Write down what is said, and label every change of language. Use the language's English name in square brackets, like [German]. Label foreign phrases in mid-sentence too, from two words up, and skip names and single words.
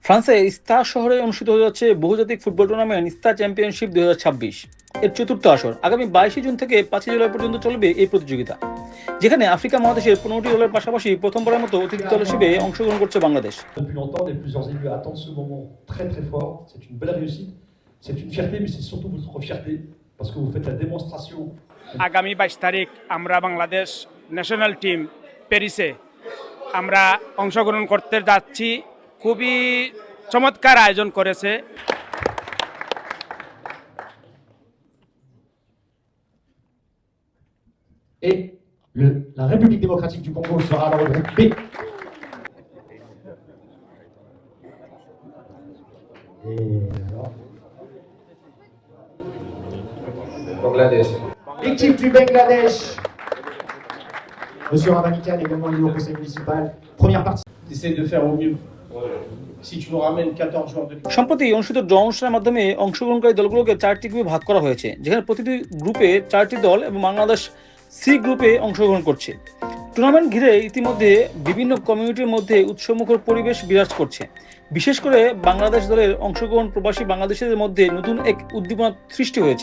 [Bangla] ফ্রান্সে ইস্তা শহরে অনুষ্ঠিত হতে যাচ্ছে বহুজাতিক ফুটবল টুর্নামেন্ট ইস্তা চ্যাম্পিয়নশিপ 2026 এর চতুর্থ আসর আগামী 22 জুন থেকে 5 জুলাই পর্যন্ত চলবে এই প্রতিযোগিতা, যেখানে আফ্রিকা মহাদেশের 15টি দলের পাশাপাশি প্রথমবারের মতো অতিথি দল হিসেবে অংশগ্রহণ করছে বাংলাদেশ। [French] Depuis longtemps, les plusieurs élus attendent ce moment très très fort. C'est une belle réussite, c'est une fierté, mais c'est surtout votre fierté parce que vous faites la démonstration. [Bangla] আগামী 22 তারিখ আমরা বাংলাদেশ [English] national team [Bangla] প্যারিসে আমরা অংশগ্রহণ করতে যাচ্ছি। খুবই চমৎকার আয়োজন করেছে। [French] Et la République démocratique du Congo sera dans le groupe B. Bangladesh. L'équipe du Bangladesh. Monsieur Ramanikan, également élu au conseil municipal. Première partie. Essaye de faire au mieux. Si tu nous ramènes 14 joueurs de l'équipe. [Bangla] সম্প্রতি অনুষ্ঠিত ড্র অনুষ্ঠানের মাধ্যমে অংশগ্রহণকারী দলগুলোকে 4টি গ্রুপে ভাগ করা হয়েছে, যেখানে প্রতিটি গ্রুপে 4টি দল এবং বাংলাদেশ সি গ্রুপে অংশগ্রহণ করছে। টুর্নামেন্ট ঘিরে ইতিমধ্যে বিভিন্ন কমিউনিটির মধ্যে উৎসবমুখর পরিবেশ বিরাজ করছে। বিশেষ করে বাংলাদেশ দলের অংশগ্রহণ প্রবাসী বাংলাদেশিদের মধ্যে নতুন এক উদ্দীপনা সৃষ্টি হয়েছে।